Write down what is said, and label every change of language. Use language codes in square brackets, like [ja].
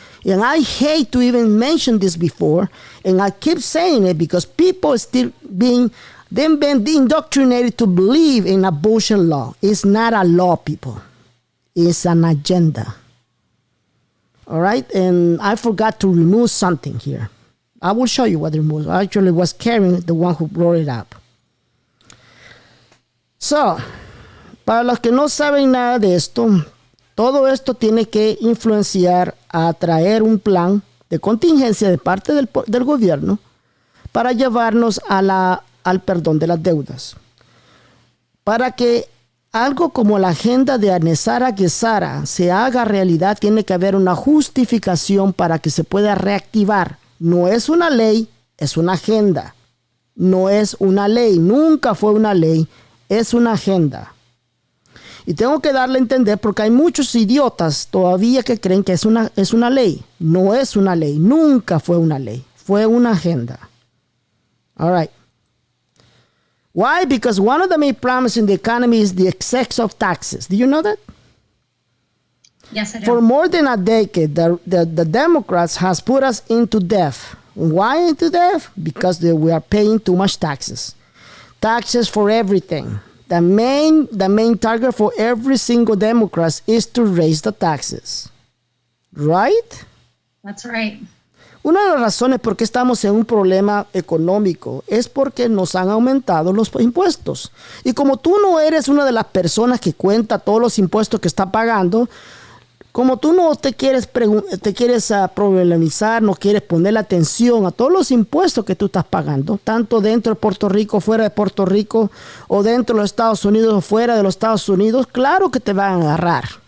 [en] And I hate to even mention this before, and I keep saying it because people still being indoctrinated to believe in a bullshit law. It's not a law, people. It's an agenda. All right? And I forgot to remove something here. I will show you what I removed. I actually was carrying the one who brought it up. So, [es] para los que no saben nada de esto, todo esto tiene que influenciar a traer un plan de contingencia de parte del gobierno para llevarnos al perdón de las deudas. Para que algo como la agenda de Anesara Gesara se haga realidad, tiene que haber una justificación para que se pueda reactivar. No es una ley, es una agenda. No es una ley, nunca fue una ley, es una agenda. Y tengo que darle a entender porque hay muchos idiotas todavía que creen que es una ley. No es una ley, nunca fue una ley, fue una agenda. [en] All right. Why? Because one of the main problems in the economy is the excess of taxes. Do you know that? Yes, I do. For more than a decade, the Democrats has put us into debt. Why into debt? Because we are paying too much taxes. Taxes for everything. The main target for every single Democrat is to raise the taxes. Right? That's right. [es] Una de las razones por qué estamos en un problema económico es porque nos han aumentado los impuestos. Y como tú no eres una de las personas que cuenta todos los impuestos que está pagando, como tú no te quieres problematizar, no quieres ponerle atención a todos los impuestos que tú estás pagando, tanto dentro de Puerto Rico, fuera de Puerto Rico, o dentro de los Estados Unidos o fuera de los Estados Unidos, claro que te van a agarrar.